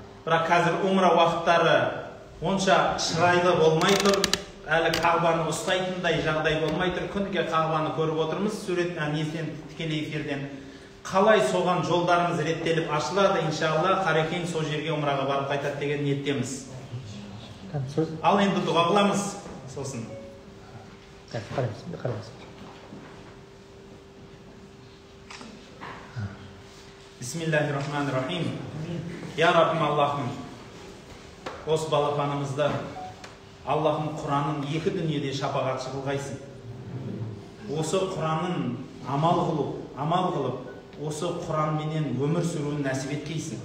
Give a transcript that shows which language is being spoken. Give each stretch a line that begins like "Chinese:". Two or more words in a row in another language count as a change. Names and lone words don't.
Kazakh: Бірақ қазір умра уақыттары онша шырайлы болмай тұр, әлі қағбаны ұстайтындай жағдай болмай тұр. Күніге қағбаны көріп отырмыз, несінен тікелей эфирден. Қалай соған жолдарымыз реттеліп ашылады, иншалла Қарекең сол жерге умраға барып қайтады деген ниеттеміз. Ал енді дұға қыламыз сосын.
Arabic: بسم الله الرحمن الرحيم.
Kazakh: Я Раббим Аллахым, осы балапанымызды Аллахым Құранын екі дүниеде шапағатшы қылғайсың. Осы Құранын амал қылып, осы Құранменен өмір сүруін нәсіп еткейсің.